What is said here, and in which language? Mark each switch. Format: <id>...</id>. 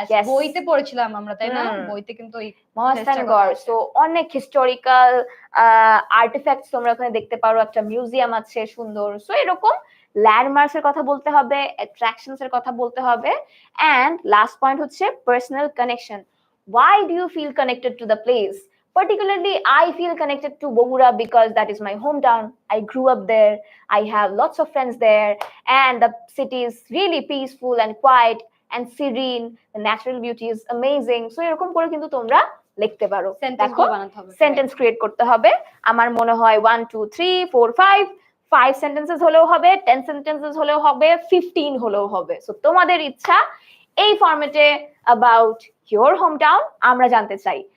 <bn>বইতে পড়েছিলাম আমরা, তাই না? বইতে কিন্তু এই মহাস্থানগড়, সো অনেক হিস্টোরিক্যাল আর্টিফ্যাক্টস তোমরা ওখানে দেখতে পারো, একটা মিউজিয়াম আছে সুন্দর। সো এরকম ল্যান্ডমার্কস এর কথা বলতে হবে, অ্যাট্রাকশনস এর কথা বলতে হবে, এন্ড লাস্ট পয়েন্ট হচ্ছে personal connection.</bn> <en>Why do you feel connected to the place? Particularly, I feel connected to Bogura because that is my hometown. I grew up there. I have lots of friends there, and the city is really peaceful and quiet. and serene, the natural beauty is amazing.</en> <bn>So এরকম করে কিন্তু তোমরা লিখতে পারো। দেখো sentence create করতে হবে। আমার মনে হয় 1 2 3 4 5 সেন্টেন্সেস হলেও হবে, 10 সেন্টেন্সেস হলেও হবে, 15 হলেও হবে। সো তোমাদের ইচ্ছা এই ফরম্যাটে</bn> <en>about your home town</en> <bn>আমরা জানতে চাই।</bn>